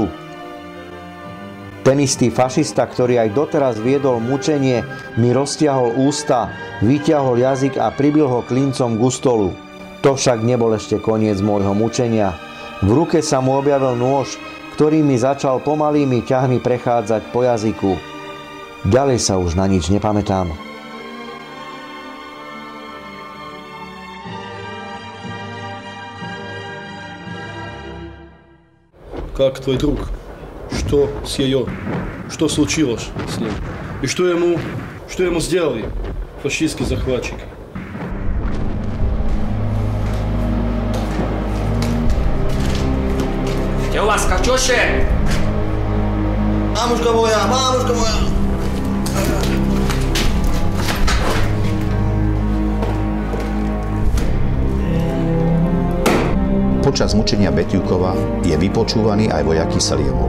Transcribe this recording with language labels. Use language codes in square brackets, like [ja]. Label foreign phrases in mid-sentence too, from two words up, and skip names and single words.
[sk] Ten istý fašista, ktorý aj doteraz viedol mučenie, mi roztiahol ústa, vyťahol jazyk a pribil ho klincom ku stolu. To však nebol ešte koniec môjho mučenia. V ruke sa mu objavil nôž, ktorý mi začal pomalými ťahmi prechádzať po jazyku. Ďalej sa už na nič nepamätám. [ru] Как твой друг? Что с ее? Что случилось с ним? И что ему сделали фашистские захватчики? Где у вас Катюши? Мамушка моя, мамушка моя! [sk] Počas mučenia Betiukova je vypočúvaný aj vojak Kyseľovov.